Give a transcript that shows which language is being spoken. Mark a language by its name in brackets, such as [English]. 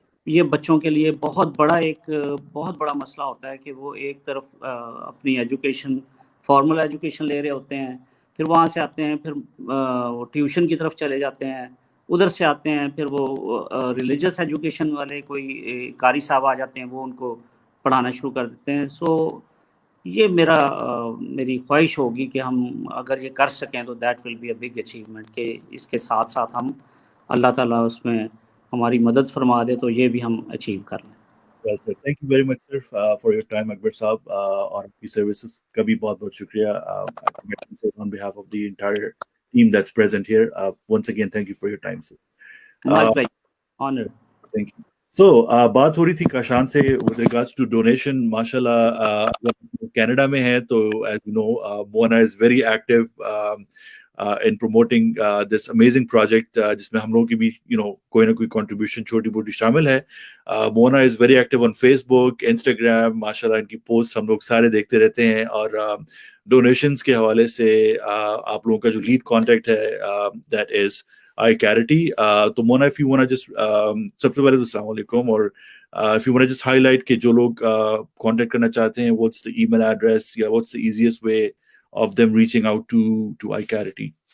[Urdu] یہ بچوں کے لیے بہت بڑا مسئلہ ہوتا ہے کہ وہ ایک طرف اپنی ایجوکیشن فارمل ایجوکیشن لے رہے ہوتے ہیں, پھر وہاں سے آتے ہیں, پھر وہ ٹیوشن کی طرف چلے جاتے ہیں, ادھر سے آتے ہیں, پھر وہ ریلیجس ایجوکیشن والے کوئی قاری صاحب آ جاتے ہیں, وہ ان کو پڑھانا شروع کر دیتے ہیں. سو یہ میری خواہش ہوگی کہ ہم اگر یہ کر سکیں تو [English] that will be a big achievement [Urdu] کہ اس کے ساتھ ساتھ ہم اللہ تعالیٰ اس میں ہماری مدد فرما دے تو یہ بھی ہم اچیو کر لیں. [English] Well, sir, thank you very much, sir, for your time, Akbar Saab, [Urdu] اور آپ کی سروسز کا بھی بہت بہت شکریہ. [English] On behalf of the entire team that's present here, once again, thank you for your time, sir. My pleasure. Honor. Thank you. [Urdu] So, بات ہو رہی تھی کاشان سے [English] with regards to donation. [Urdu] ماشاءاللہ کینیڈا میں ہے تو [English] as you know, Mona is very active in promoting this amazing project [Urdu] جس میں ہم لوگوں کی بھی کوئی نہ کوئی contribution چھوٹی موٹی شامل ہے. [English] Mona is very active on Facebook, Instagram. [Urdu] ماشاءاللہ ان کی پوسٹ ہم لوگ سارے دیکھتے رہتے ہیں اور ڈونیشنز کے حوالے سے آپ لوگوں کا جو لیڈ کانٹیکٹ ہے [English] that is iCarity. تو Mona, if you want to just [Urdu] سب سے پہلے تو السلام علیکم, اور [English] if you want to just highlight [Urdu] کہ جو لوگ کانٹیکٹ کرنا چاہتے ہیں, [English] what's the email address یا what's the easiest way of them reaching out to iCarity.